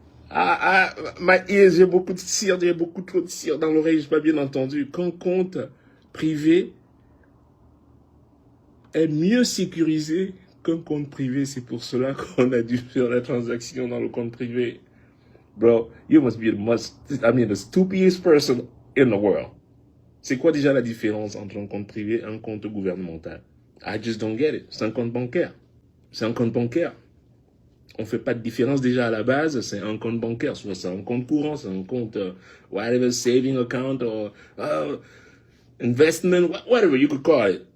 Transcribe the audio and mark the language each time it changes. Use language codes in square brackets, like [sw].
[en] My ears, [fr] j'ai beaucoup de cire, j'ai beaucoup trop de cire dans l'oreille, j'ai pas bien entendu. Qu'un compte privé est mieux sécurisé qu'un compte privé, c'est pour cela qu'on a dû faire la transaction dans le compte privé. [en] Bro, you must be the stupidest person in the world. [fr] C'est quoi déjà la différence entre un compte privé et un compte gouvernemental? [en] I just don't get it. [fr] C'est un compte bancaire. C'est un compte bancaire. On fait pas de différence déjà à la base. C'est un compte bancaire. Soit c'est un compte courant, c'est un compte whatever, [en] saving account or investment, whatever you could call it.